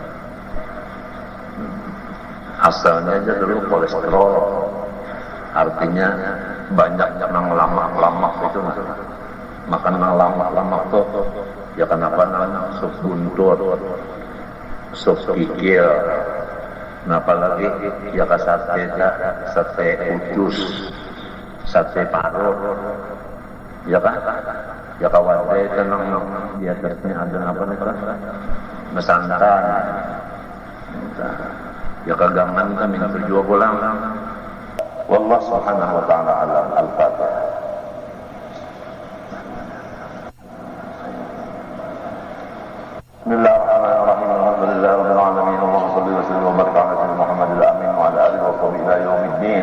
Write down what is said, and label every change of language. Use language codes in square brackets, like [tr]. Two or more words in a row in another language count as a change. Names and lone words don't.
[bjn] Asalnya aja dulu kolesterol, artinya banyak nang lamak itu makan nang lamak tuh ya kenapa nang sup buntur, sup kikil, nah apalagi ya sate ucus. Sate paruh, ya kan? Ya kawan saya tenang di atasnya ada apa nih kan? Mesantan, ya kagangan kami berjual pulang. [ar] والله سبحانه وتعالى أعلم الفاتحة. بسم الله الرحمن الرحيم. الحمد لله رب العالمين. اللهم صل وسلم وبارك على سيدنا محمد الأمين وعلى آله وصحبه إلى يوم الدين.